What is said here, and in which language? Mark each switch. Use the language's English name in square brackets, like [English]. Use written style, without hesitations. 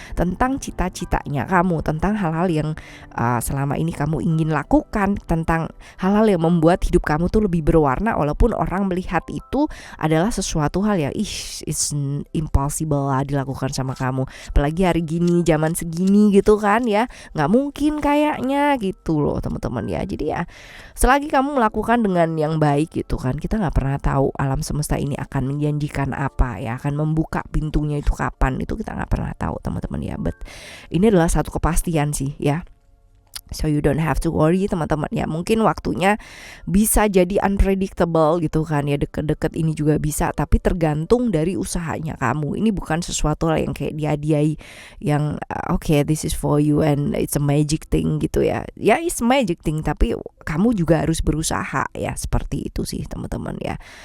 [Indonesian] Tentang cita-citanya kamu, tentang hal-hal yang selama ini kamu ingin lakukan, tentang hal-hal yang membuat hidup kamu tuh lebih berwarna, walaupun orang melihat itu adalah sesuatu hal yang [English] it's impossible [Indonesian] lah dilakukan sama kamu, apalagi hari gini, zaman segini gitu kan ya, nggak mungkin kayaknya gitu loh teman-teman ya. Jadi ya selagi kamu melakukan dengan yang baik gitu kan, kita nggak pernah tahu alam semesta ini akan menjanjikan apa ya, akan membuka pintunya itu kapan, itu kita nggak pernah tahu teman-teman ya. [English] But [Indonesian] ini adalah satu kepastian sih ya. [English] So you don't have to worry [Indonesian] teman-teman ya. Mungkin waktunya bisa jadi unpredictable gitu kan ya, deket-deket ini juga bisa, tapi tergantung dari usahanya kamu. Ini bukan sesuatu yang kayak dihadiahi yang [English] okay, this is for you and it's a magic thing [Indonesian] gitu ya. [English] Ya it's magic thing, [Indonesian] tapi kamu juga harus berusaha ya, seperti itu sih teman-teman ya.